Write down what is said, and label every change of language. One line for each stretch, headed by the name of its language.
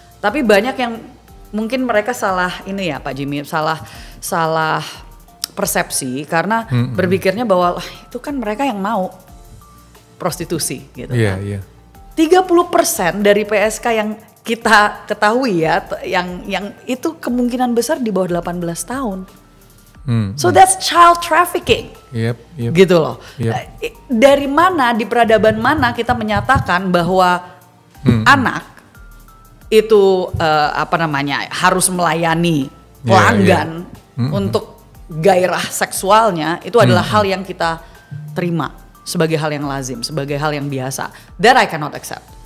Indonesian: Tapi banyak yang mungkin mereka salah ini ya Pak Jimmy, salah persepsi karena berpikirnya bahwa itu kan mereka yang mau prostitusi gitu kan. 30% dari PSK yang kita ketahui ya, yang itu kemungkinan besar di bawah 18 tahun.
English: So that's child trafficking.
Indonesian: Gitu loh. Dari mana, di peradaban mana kita menyatakan bahwa anak itu harus melayani pelanggan untuk gairah seksualnya, itu adalah hal yang kita terima sebagai hal yang lazim, sebagai hal yang biasa.
English: That I cannot accept.